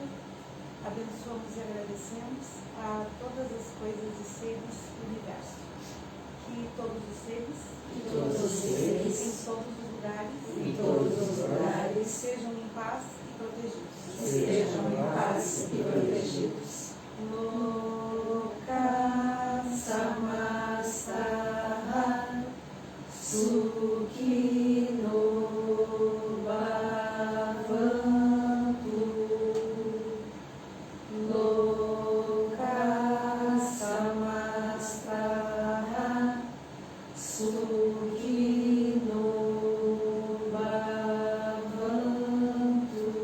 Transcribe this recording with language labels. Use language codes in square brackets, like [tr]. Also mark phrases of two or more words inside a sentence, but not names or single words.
[pt] Abençoamos e agradecemos a todas as coisas e seres do universo. Que todos os seres, em todos os lugares, sejam em paz e protegidos. [sa] Loka samasta sukhino bhavantu. Loka samasta sukhino bhavantu.